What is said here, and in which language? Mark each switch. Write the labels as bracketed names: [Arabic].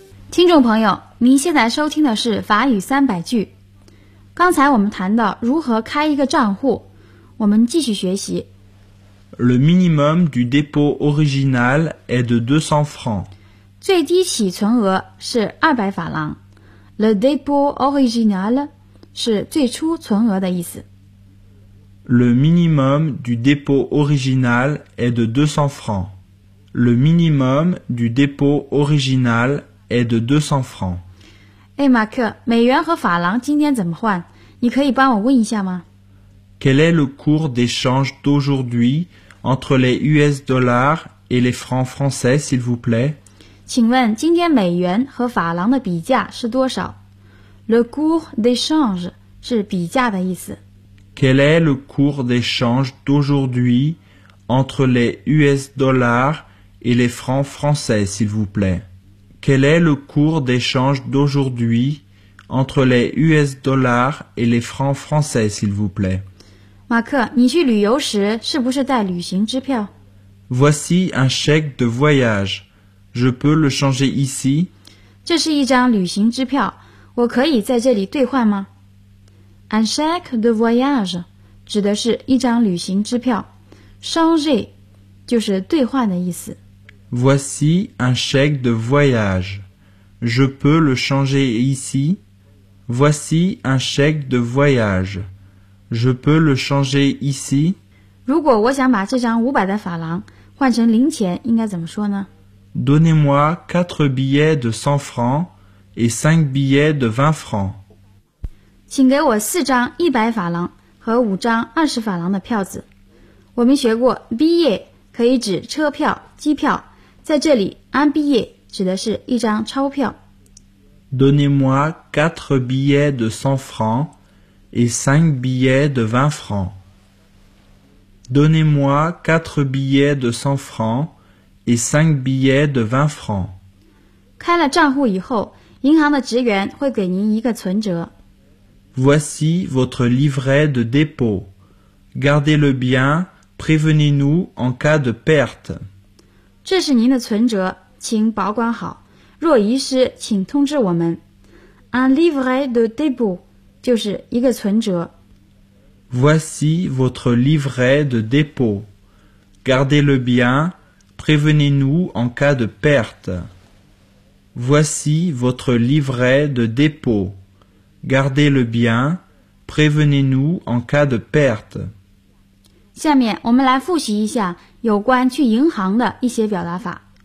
[Chinese] 听众朋友，您现在收听的是法语三百句。刚才我们谈到如何开一个账户，我们继续学习。 [French] Le minimum du dépôt original est de 200 francs. [Chinese] 最低起存额是200法郎。 [French] Le dépôt original [Chinese] 是最初存额的意思。 [French] Le minimum du dépôt original est de 200 francs. Le minimum du dépôt original est de 200 francs. [Chinese] 哎，马克，美元和法郎今天怎么换？你可以帮我问一下吗？ [French] Quel est le cours d'échange d'aujourd'hui entre les US dollars et les francs français, s'il vous plaît? [Chinese] 请问今天美元和法郎的比价是多少？ [French] Le cours d'échange [Chinese] 是比价的意思。 [French] Quel est le cours d'échange d'aujourd'hui entre les US dollars et les francs français, s'il vous plaît? Quel est le cours d'échange d'aujourd'hui entre les US dollars et les francs français, s'il vous plaît? [Chinese] 马克，你去旅游时是不是带旅行支票？ [French] Voici un chèque de voyage. Je peux le changer ici? [Chinese] 这是一张旅行支票，我可以在这里兑换吗？ [French] Un chèque de voyage [Chinese] 指的是一张旅行支票， changer 就是兑换的意思。 [French] Voici un chèque de voyage. Je peux le changer ici? Voici un chèque de voyage. Je peux le changer ici? [Chinese] 如果我想把这张500的法郎换成零钱，应该怎么说呢？ [French] Donnez-moi 4 billets de 100 francs et 5 billets de 20 francs. [Chinese] 请给我四张100法郎和五张20法郎的票子。我们学过 billet 可以指车票、机票，在这里 [French] un billet [Chinese] 指的是一张钞票。 [French] Donnez-moi 4 billets de 100 francs et 5 billets de 20 francs. Donnez-moi 4 billets de 100 francs et 5 billets de 20 francs. [Chinese] 开了账户以后，银行的职员会给您一个存折。 [French] Voici votre livret de dépôt. Gardez-le bien, prévenez-nous en cas de perte. [Chinese] 这是您的存折，请保管好。若遗失，请通知我们。 [French] Un livret de dépôt [Chinese] 就是一个存折。 [French] Voici votre livret de dépôt. Gardez-le bien, prévenez-nous en cas de perte. Voici votre livret de dépôt. Gardez-le bien, prévenez-nous en cas de perte. [Chinese] 下面我们来复习一下有关去银行的一些表达法。